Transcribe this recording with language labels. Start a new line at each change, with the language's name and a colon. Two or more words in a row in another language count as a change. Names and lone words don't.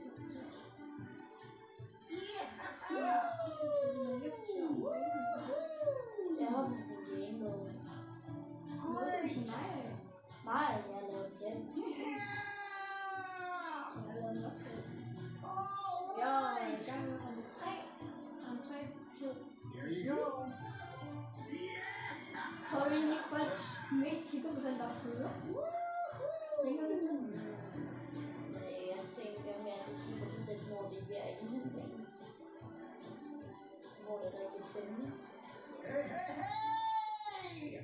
Danish: Jeg har på Rainbow.
English: Great.
Danish: Nej, jeg lavede selv. Jeg er i gang med runde 3. Runde 3, 2.
English: Here you go.
Danish: Tror du egentlig ikke, folk mest kigger på den, der fører? Tænker du det? Jeg tænker mere, at det kigger på den, hvor det bliver indhentning. Hvor det er rigtig spændende. Hey, hey, hey.